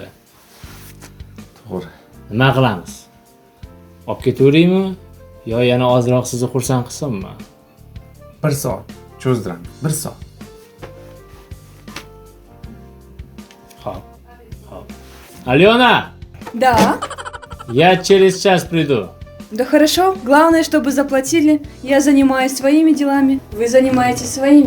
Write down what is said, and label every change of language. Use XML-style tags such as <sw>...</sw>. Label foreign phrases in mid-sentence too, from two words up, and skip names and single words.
<uz>To'g'ri. Nima qilamiz? Olib ketaveraymi yo yana ozroq sizni xursand qilsinmi? 1 soat cho'zdiramiz. 1 soat. Xo'p.</uz> <ru>Alyona, Да, я через час приду. да хорошо. Главное, чтобы заплатили. Я занимаюсь своими делами, вы занимаетесь своими.</ru>